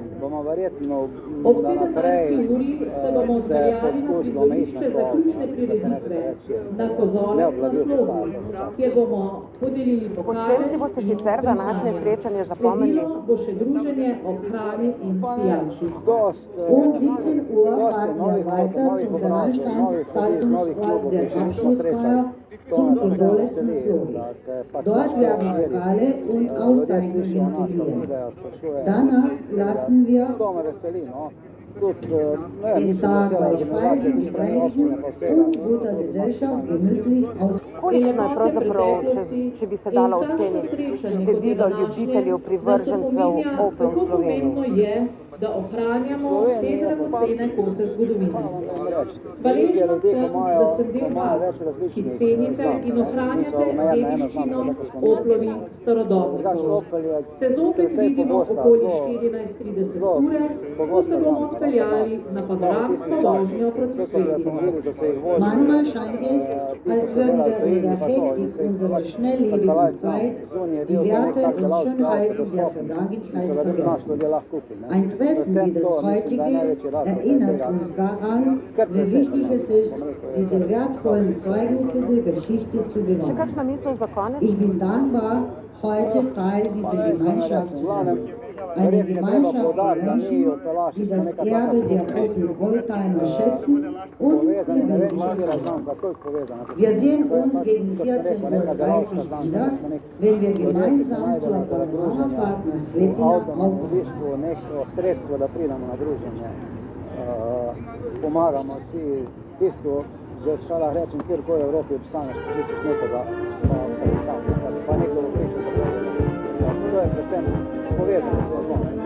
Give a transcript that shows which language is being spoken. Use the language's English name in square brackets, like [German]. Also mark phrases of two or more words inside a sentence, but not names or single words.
[Slovenian] Bomo verjetno Ob da 17. naprej uri se bomo se odpeljali na poskusilo omejiti prizorišče na to, zaključne da se ne bi prireditve preveč na kozolec na Slogu, kjer bomo podelili Po pokale čem si boste sicer današnje srečanje zapomnili? Sledilo bo še druženje ob hrani in pijači. [German] Um 17 Uhr fahren wir weiter zum Veranstaltungsort der Abschlussfeier zum Kosolec na Slogi. Dort werden Pokale und Auszeichnungen verliehen. Danach lassen wir [Slovenian] To me veseli, no. Tudi, ne, [German] den [Slovenian] mislim, da [German] Tag [Slovenian] cela [German] bei [Slovenian] generacija, [German] Speisen, [Slovenian] ki spremlja občine [German] Gesprächen [Slovenian] pa vsega. [German] und guter Gesellschaft gemütlich aus. [Slovenian] Kolikšno je pravzaprav, če bi se dalo oceniti, število ljubiteljev, privržencev Opel v Sloveniji? Da ohranjamo te dragocene kose zgodovine. Hvaležna Hvaležna sem, da sem del vas, ki cenite in ohranjate dediščino Oplovih starodobnikov. Se zopet vidimo okoli 14:30 ure, ko se bomo odpeljali na panoramsko vožnjo proti Svetini. [German] Manchmal scheint es, als würden wir in der Hektik unserer schnelllebigen Zeit die Werte und Schönheiten der Vergangenheit vergessen. Ein Treffen wie das heutige erinnert uns daran, wie wichtig es ist, diese wertvollen Zeugnisse der Geschichte zu [Slovenian] Še [German] bewahren. [Slovenian] kakšna misel za konec? [German] Ich bin dankbar, heute Teil dieser Gemeinschaft zu sein. Eine Gemeinschaft von Menschen, die das Erbe der Opel-Oldtimer schätzen und lebendig erhalten. Wir sehen uns gegen 14:30 Uhr wieder, wenn wir gemeinsam zur Panoramafahrt nach Svetina aufbrechen. [Slovenian] neko sredstvo, da pridemo na druženje. Pomagamo si, v bistvu, že šala rečem, kjerkoli v Evropi obstaneš, požičiš nekoga, pa si tam, pa nekdo bo pričal za povedal. To je predvsem povezano s tem.